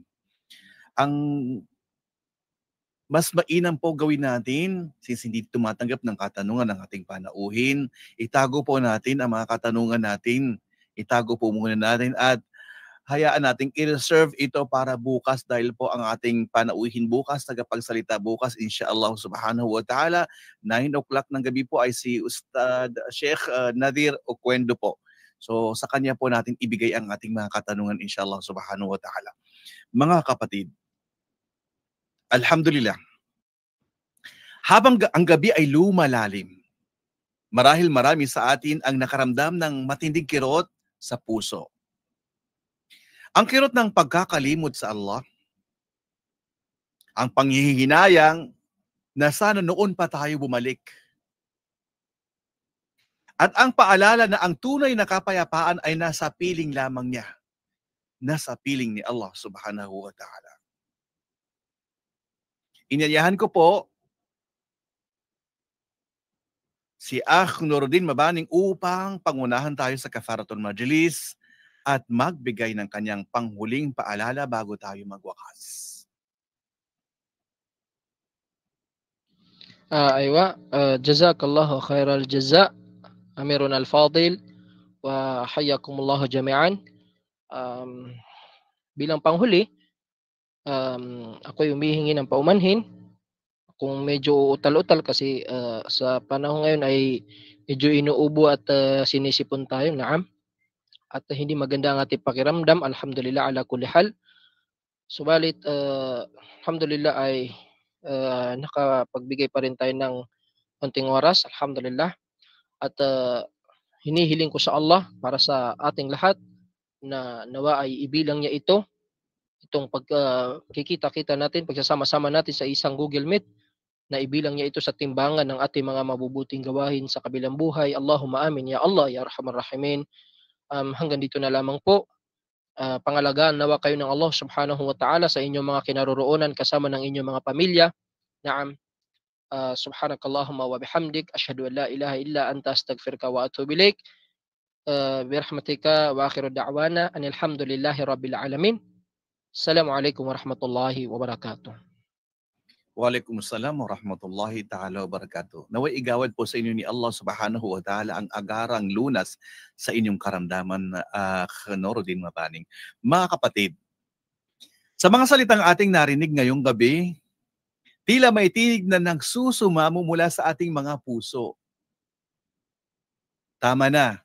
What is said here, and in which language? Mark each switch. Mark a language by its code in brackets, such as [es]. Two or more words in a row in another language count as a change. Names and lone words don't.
[tl] Ang mas mainam po gawin natin, since hindi tumatanggap ng katanungan ng ating panauhin, itago po natin ang mga katanungan natin. Itago po muna natin at hayaan nating i-reserve ito para bukas, dahil po ang ating panauhin bukas, tagapagsalita bukas, [ar] إن شاء الله سبحانه وتعالى, [tl] 9 o'clock ng gabi po ay si Ustad Sheikh Nadir Oquendo po. So sa kanya po natin ibigay ang ating mga katanungan, [ar] إن شاء الله سبحانه وتعالى. [tl] Mga kapatid, alhamdulillah, habang ang gabi ay lumalalim, marahil marami sa atin ang nakaramdam ng matinding kirot sa puso. Ang kirot ng pagkakalimot sa Allah, ang panghihinayang na sana noon pa tayo bumalik, at ang paalala na ang tunay na kapayapaan ay nasa piling lamang niya, nasa piling ni Allah [ar] سبحانه وتعالى. [tl] Inanyahan ko po si Akh Nuruddin Mabaning upang pangunahan tayo sa Kafaratul Majlis at magbigay ng kanyang panghuling paalala bago tayo magwakas. [ar] أيوا جزاك الله خير الجزاء أمير الفاضل وحياكم الله جميعا. [tl] Bilang panghuli, ako'y humihingi ng paumanhin kung medyo utal-utal kasi sa panahon ngayon ay medyo inuubo at sinisipon tayo, naam. At hindi maganda ang ating pakiramdam, [ar] الحمد لله على كل حال. [tl] Subalit, alhamdulillah ay nakapagbigay pa rin tayo ng konting oras, alhamdulillah. At hinihiling ko sa Allah para sa ating lahat na nawa ay ibilang niya itong pagkikita-kita natin, pagsasama-sama natin sa isang Google Meet, na ibilang niya ito sa timbangan ng ating mga mabubuting gawain sa kabilang buhay. [ar] اللهم آمين يا الله يا أرحم الراحمين. [tl] Hanggang dito na lamang po. pangalagaan nawa kayo ng Allah [ar] سبحانه وتعالى [tl] sa inyong mga kinaroroonan kasama ng inyong mga pamilya. Naam. [ar] سبحانك اللهم وبحمدك أشهد أن لا إله إلا أنت أستغفرك وأتوب إليك. برحمتك وآخر دعوانا أن الحمد لله رب العالمين. السلام عليكم ورحمة الله وبركاته. وعليكم السلام ورحمة الله تعالى وبركاته. [tl] Naway igawad po sa inyo ni Allah [ar] سبحانه وتعالى [tl] ang agarang lunas sa inyong karamdaman, Norodin Mabaning. Mga kapatid, sa mga salitang ating narinig ngayong gabi, tila may tinig na nagsusumamo mula sa ating mga puso. Tama na.